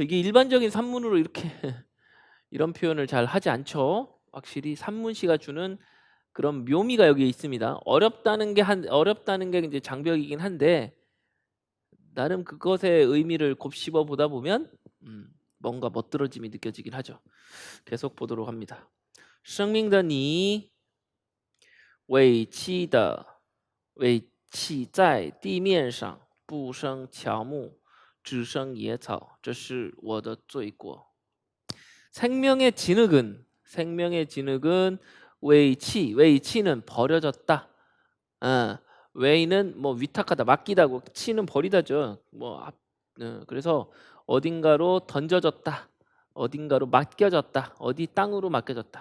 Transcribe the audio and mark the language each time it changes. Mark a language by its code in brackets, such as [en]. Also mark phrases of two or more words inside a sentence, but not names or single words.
[ko] 이게 일반적인 산문으로 이렇게 이런 표현을 잘 하지 않죠. 확실히 산문시가 주는 그런 묘미가 여기에 있습니다. 어렵다는 게 이제 장벽이긴 한데 나름 그것의 의미를 곱씹어 보다 보면 뭔가 멋들어짐이 느껴지긴 하죠. 계속 보도록 합니다. [zh] 生命的你委弃在地面上，不生乔木，只生野草，这是我的罪过。 [ko] 생명의 진흙은 웨이치는 버려졌다. 웨이는 뭐 위탁하다, 맡기다고, 치는 버리다죠. 그래서 어딘가로 던져졌다, 어딘가로 맡겨졌다, 어디 땅으로 맡겨졌다.